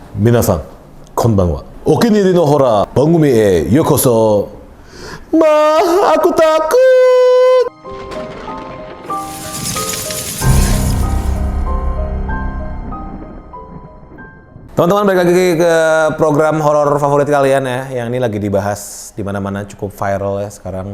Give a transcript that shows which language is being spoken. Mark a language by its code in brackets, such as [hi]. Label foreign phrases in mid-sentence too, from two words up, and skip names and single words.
[ja] 皆さんこんばんは。お気に入りのホラー番組へようこそ。 [id] aku takut. Teman-teman, balik lagi ke program horor favorit kalian ya, yang ini lagi dibahas di mana-mana, cukup viral ya sekarang.